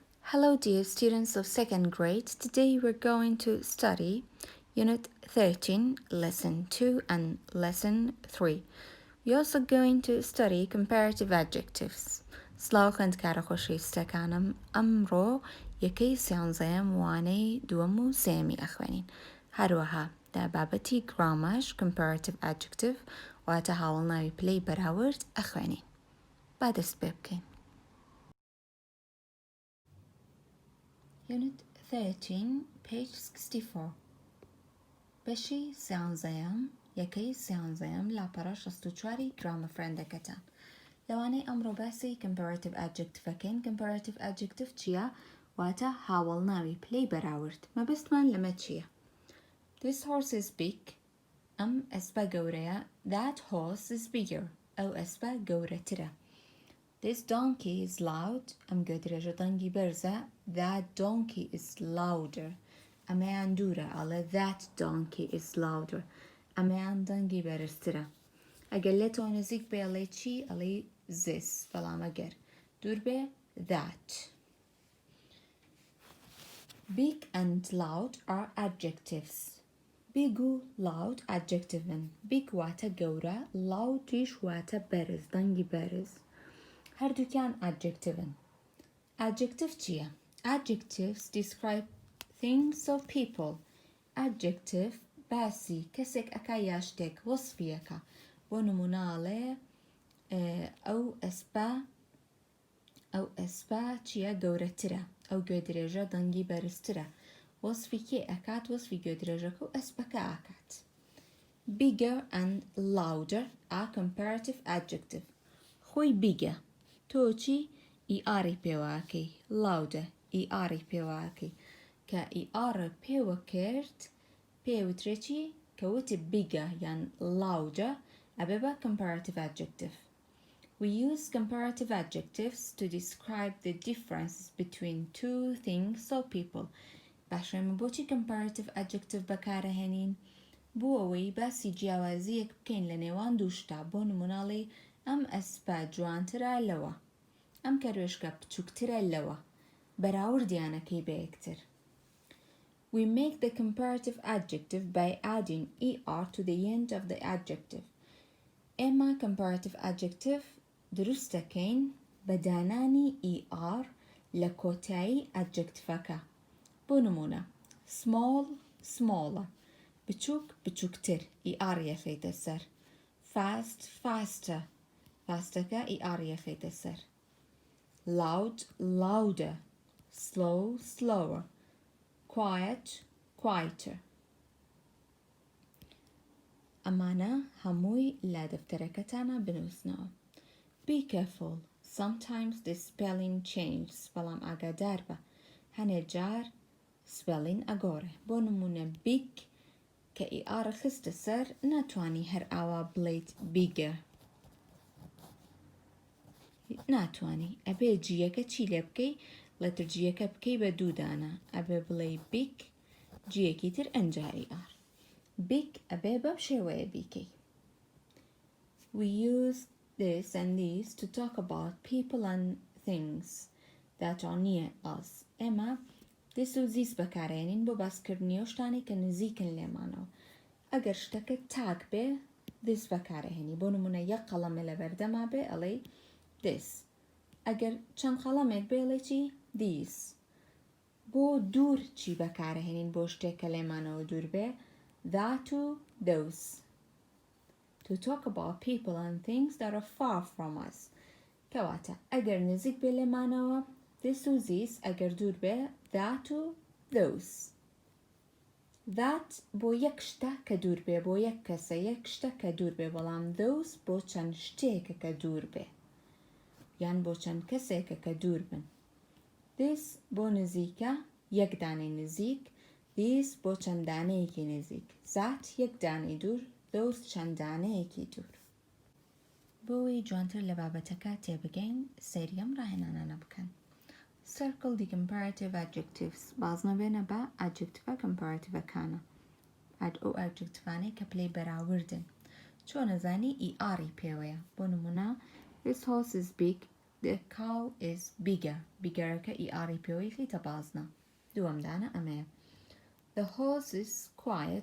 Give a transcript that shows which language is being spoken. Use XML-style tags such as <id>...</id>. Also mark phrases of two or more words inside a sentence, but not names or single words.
<en>Hello, dear students of second grade. Today we're going to study Unit 13, Lesson 2 and Lesson 3. We're also going to study comparative adjectives.</en> <ckb>سلاوخند کار خۆشەویستەکانم ئەمڕۆ یەکەی سیانزەیەم وانەی دووەم و سێمی ئەخوێنین. هەروەها دا بابەتی گرامەش</ckb> <en>comparative adjective</en> <ckb>واتە هاوڵناوی پلەی بەراورد ئەخوێنین. با دەست پێ بکەین.</ckb> <en>Unit 13, page 64.</en> <ckb>بەشی سیانزەیەم یەکەی سیانزەیەم لاپەڕە 64 گرامە فرەندەکەتان. لەوانەی ئەمڕۆ باسی</ckb> <en>comparative adjectiveەکەین. comparative adjective</en> <ckb>چییە؟ واتە هاوڵناوی پلەی بەراورد. مەبەستمان لەمە چییە؟</ckb> <en>This horse is big.</en> <ckb>ئەم ئەسپە گەورەیە.</ckb> <en>That horse is bigger.</en> <ckb>ئەو ئەسپە گەورەترە.</ckb> <en>This donkey is loud.</en> <ckb>ئەم گۆدرێژە دەنگی بەرزە.</ckb> <en>That donkey is louder.</en> <ckb>ئەمەیان دوورە ئەڵێ</ckb> <en>that donkey is louder.</en> <ckb>ئەمەیان دەنگی بەرزترە. ئەگەر لێتەوە نزیک بێ ئەڵێ چی؟ ئەڵێ this. بەڵام ئەگەر دوور بێ that.</ckb> <en>Big and loud are adjectives.</en> <ckb>Big و loud adjectiveن. Big واتە گەورە. Loud واتە بەرز دەنگی بەرز. هەردووکیان adjectiveن. Adjective چییە؟</ckb> <en>Adjectives describe things or people.</en> <ckb>Adjective باسی کەسێک ئەکا یا شتێک وەصفیەکە. بۆ نموناڵێ ئەو ئەسپە چییە گەورەترە. ئەو گوێدرێژە دەنگی بەرزترە. وەصفی کێ ئەکات؟ وەصفی گوێدرێژەکە و ئەسپەکە ئاکات.</ckb> <en>Bigger and louder are comparative adjective.</en> <ckb>خۆی بیگە. تۆ چی؟ ئیئاری پێواکەی. لاودە ئیئاری پێواکەی. کە ئیئارە پێوە کرد پێوترێ چی؟ کەوتە بیگە یان لاودە ئەبێ بە</ckb> <en>comparative adjective. We use comparative adjectives to describe the differences between two things or people.</en> <ckb>باشە ئێمە بۆچی</ckb> <en>comparative adjective</en> <ckb>بەکارەهێنین؟ بۆ ئەوەی باسی جیاوازیەک بکەین لە نێوان دوو شتا. بۆ نموناڵی ئەم ئەسپە جوانترە لەوە. ئەم کەروێشکە بچووکترە لەوە. بەراوردیانەکەی بە یەکتر.</ckb> <en>We make the comparative adjective by adding er to the end of the adjective.</en> <ckb>ئێمە</ckb> <en>comparative adjective</en> <ckb>دروستەکەین بە دانانی er لە کۆتایی adjectivەکە. بۆ نمونە</ckb> <en>small smaller.</en> <ckb>بچووک بچووکتر er یەخەیتە سەر.</ckb> <en>fast faster.</en> <ckb>fastەکە er یەخەیتە سەر.</ckb> <en>loud louder. slow slower. quiet quieter.</en> <ckb>ئەمانە هەمووی لە دەفتەرەکەتانە بنووسنەوە.</ckb> <en>Be careful. Sometimes the spelling changes.</en> <ckb>بەڵام ئاگادار بە. هەنێ جار spelling ئەگۆڕێ. بۆ نمونە big کە ئیئارە خستە سەر ناتوانی هەر ئاوا بڵێیت bigger. ناتوانی. ئەبێ جیەکە چی لێ بکەی؟ لەتر جیەکە بکەی بە دوودانە. ئەبێ بڵێ big جیەکی تر ئەنجاری ئار. big ئەبێ بەم شێوەیە بیکەی.</ckb> <en>We use this and these to talk about people and things that are near us.</en> <ckb>ئێمە this و these بەکارهێنین بۆ باسکردنی شتانی کە نزیکن لێمانەوە. ئەگەر شتەکە تاک بێ this بەکارهێنی. بۆ نمونە یەک قەڵەمە لە بەردەما بێ ئەڵێ this. ئەگەر چەند قەڵەمێک بێ ئەڵێ چی؟ these. بۆ دوور چی بەکارهێنین بۆ شتێک کە لێمانەوە دوور بێ؟ that و those.</ckb> <en>To talk about people and things that are far from us.</en> <ckb>کەواتە ئەگەر نزیک بێ لێمانەوە this و these. ئەگەر دوور بێ that و those. that بۆ یەک شتە کە دوور بێ بۆ یەک کەسە یەک شتە کە دوور بێ. بەڵام those بۆ چەند شتێکە کە دوور بێ یان بۆ چەند کەسێکە کە دوور بن. this بۆ نزیکە یەک دانەی نزیک. these بۆ چەند دانەیەکی نزیک. that یەک دانەی دوور. those چەند دانەیەکی دوور. بۆەوەی جوانتر لە بابەتەکە تێبگەین سەیری ئەم ڕاهێنانانە بکەن.</ckb> <en>Circle the comparative adjectives.</en> <ckb>بازنەبێنە بە</ckb> <en>adjective comparative-ەکانە.</en> <ckb>ئەو adjectivانەی کە پلەی بەراوردن. چۆن نەزانی ئیئاری پێوەیە. بۆ نمونە</ckb> <en>this horse is big. The cow is bigger. Bigger ka ER</en> <ckb>پێوەی خیتە بازنە. دووەم دانە ئەمەیە.</ckb> <en>The horse is quiet.</en>